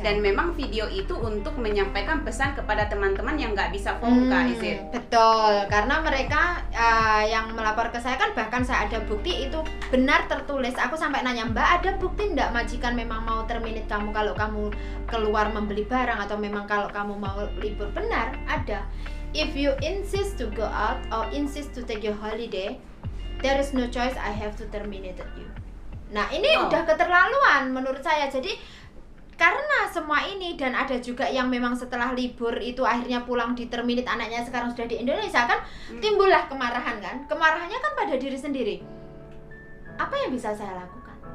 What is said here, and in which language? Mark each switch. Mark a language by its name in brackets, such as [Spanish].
[Indonesian] Dan memang video itu untuk menyampaikan pesan kepada teman-teman yang nggak bisa phone-ka, [English] is it? [Indonesian] Betul, karena mereka yang melapor ke saya kan bahkan saya ada bukti itu benar tertulis. Aku sampai nanya, Mbak ada bukti nggak majikan memang mau terminate kamu kalau kamu keluar membeli barang atau memang kalau kamu mau libur? Benar, ada. [English] If you insist to go out or insist to take your holiday, there is no choice, I have to terminate you. [Indonesian] Nah ini udah keterlaluan menurut saya. Jadi karena semua ini dan ada juga yang memang setelah libur itu akhirnya pulang di terminate anaknya sekarang sudah di Indonesia kan, timbullah kemarahan kan. Kemarahannya kan pada diri sendiri. Apa yang bisa saya lakukan?